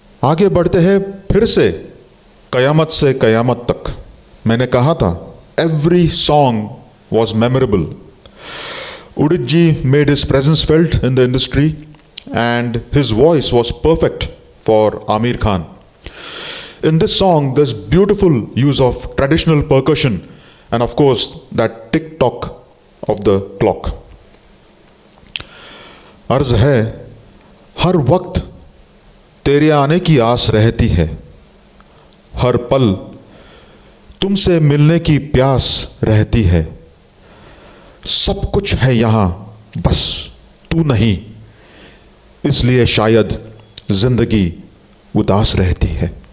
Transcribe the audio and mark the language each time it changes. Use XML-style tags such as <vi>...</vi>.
<hi>आगे बढ़ते हैं फिर से कयामत तक। मैंने कहा था</hi> <en>Every song was memorable. Udit ji made his presence felt in the industry and his voice was perfect for Aamir Khan. In this song, there's beautiful use of traditional percussion and of course that tick-tock of the clock.</en> <hi>अर्ज है, हर वक्त तेरे आने की आस रहती है, हर पल तुमसे मिलने की प्यास रहती है, सब कुछ है यहाँ बस तू नहीं, इसलिए शायद जिंदगी उदास रहती है।</hi>